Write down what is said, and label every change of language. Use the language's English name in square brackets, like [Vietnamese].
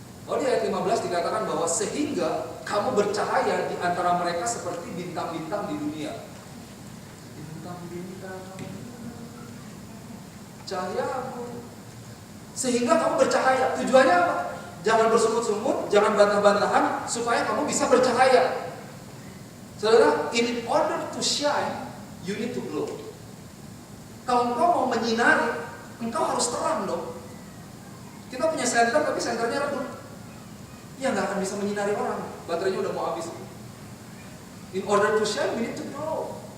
[Indonesian] Di ayat 15 dikatakan bahwa sehingga kamu bercahaya di antara mereka seperti bintang-bintang di dunia. Bintang-bintang, cahayaku. Sehingga kamu bercahaya. Tujuannya apa? Jangan bersungut-sungut, jangan bantah-bantahan, supaya kamu bisa bercahaya. [English] Saudara, in order to shine, you need to glow. [Indonesian] Kalau engkau mau menyinari, engkau harus terang dong. Kita punya senter, tapi senternya redup. Ya nggak akan bisa menyinari orang, baterainya udah mau habis. [English] In order to shine, we need to glow.